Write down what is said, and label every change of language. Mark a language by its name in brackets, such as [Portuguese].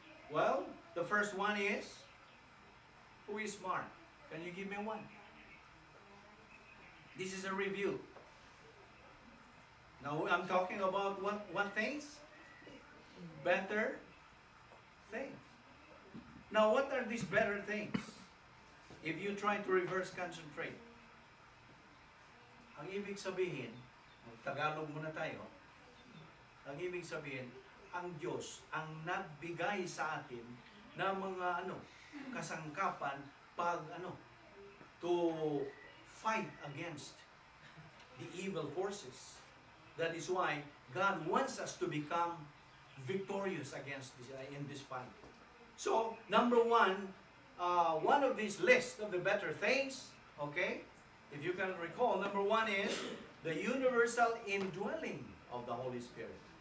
[English] Well, the first one is, who is smart? Can you give me one? This is a review. Now I'm talking about what things? Better things. Now what are these better things? If you try to reverse concentrate, [Filipino] ang ibig sabihin, Tagalog muna tayo, ang ibig sabihin, ang Diyos ang nagbigay sa atin ng mga kasangkapan [English] to fight against the evil forces. That is why God wants us to become victorious against this, in this fight. So, number one of these lists of the better things, okay, if you can recall, number one is the universal indwelling of the Holy Spirit.